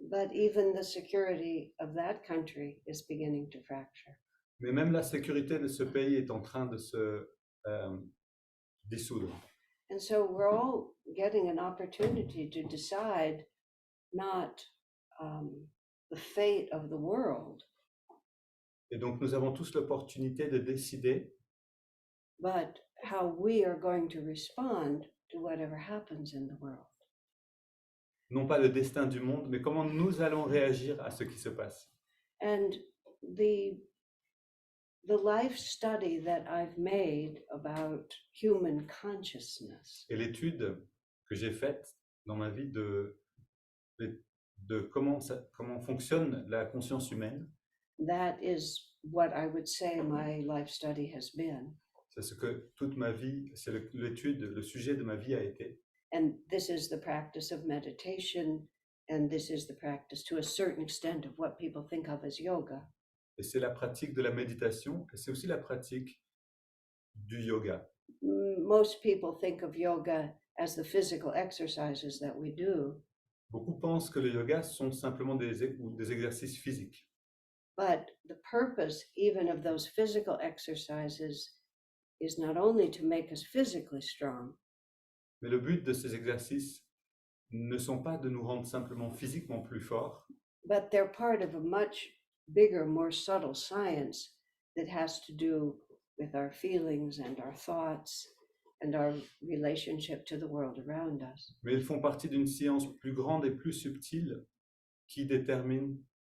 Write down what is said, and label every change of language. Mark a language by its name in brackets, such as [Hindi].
[English] But even the security of that country is beginning to fracture. [French] Mais même la sécurité de ce pays est en train de se dissoudre. [English] And so we're all getting an opportunity to decide not the fate of the world, [French] Et donc nous avons tous l'opportunité de décider [English] but how we are going to respond to whatever happens in the world. [French] non pas le destin du monde, mais comment nous allons réagir à ce qui se passe. [English] And the life study that I've made about human consciousness [French] Et l'étude que j'ai faite dans ma vie de comment fonctionne la conscience humaine, [English] that is what I would say my life study has been. [French] c'est ce que toute ma vie, c'est l'étude, le sujet de ma vie a été. [English] And this is the practice of meditation, and this is the practice to a certain extent of what people think of as yoga. [French] Et c'est la pratique de la méditation, et c'est aussi la pratique du yoga. [English] Most people think of yoga as the physical exercises that we do, [French] Beaucoup pensent que le yoga sont simplement des exercices physiques. [English] but the purpose even of those physical exercises is not only to make us physically strong, [French] Mais le but de ces exercices ne sont pas de nous rendre simplement physiquement plus forts, [English] but they're part of a much bigger, more subtle science that has to do with our feelings and our thoughts and our relationship to the world around us. [French] mais ils font partie d'une science plus grande et plus subtile qui détermine,